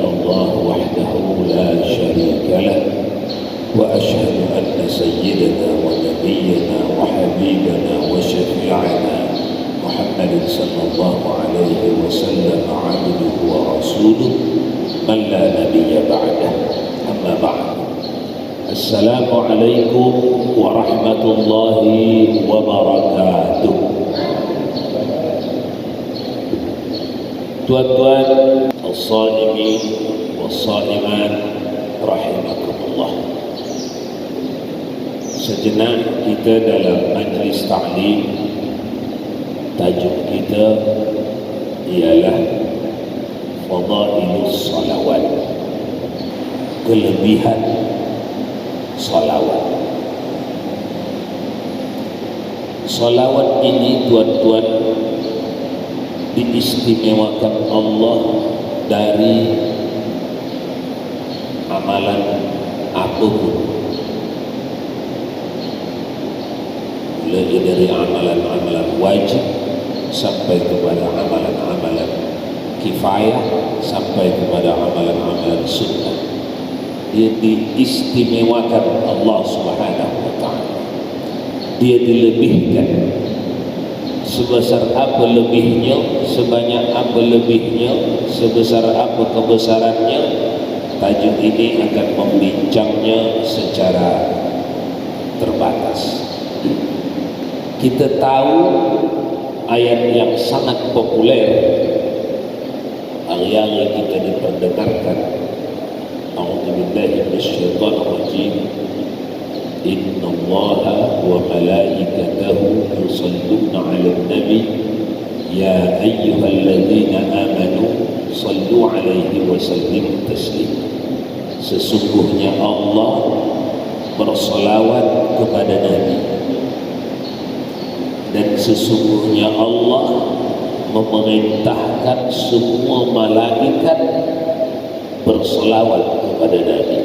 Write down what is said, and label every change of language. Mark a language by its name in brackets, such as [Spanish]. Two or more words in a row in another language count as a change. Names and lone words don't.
[Arabic] الله وحده لا شريك له وأشهد أن سيدنا ونبينا وحبيبنا وشفيعنا محمد صلى الله عليه وسلم عبده ورسوله من لا نبي بعده أما بعد السلام عليكم ورحمة الله وبركاته. [Malay] Tuan-tuan [Arabic] الصائمين والصائمات رحمكم الله. [Malay] Sejenak kita dalam majlis ta'lim, tajuk kita ialah Fadailus Salawat, kelebihan salawat. Salawat ini tuan-tuan diistimewakan Allah dari amalan apapun, mulai dari amalan-amalan wajib sampai kepada amalan-amalan kifayah sampai kepada amalan-amalan sunnah. Dia diistimewakan Allah [Arabic] سبحانه وتعالى, [Malay] dia dilebihkan. Sebesar apa lebihnya, sebanyak apa lebihnya, sebesar apa kebesarannya, tajuk ini akan membincangnya secara terbatas. Kita tahu ayat yang sangat populer hari-hari kita diperdengarkan, [Arabic] أعوذ بالله من الشيطان الرجيم، إن الله وملائكته يصلون على النبي يا أيها الذين آمنوا صلوا عليه وسلموا تسليما. [Malay] Sesungguhnya Allah bersalawat kepada Nabi, dan sesungguhnya Allah memerintahkan semua malaikat bersalawat kepada Nabi.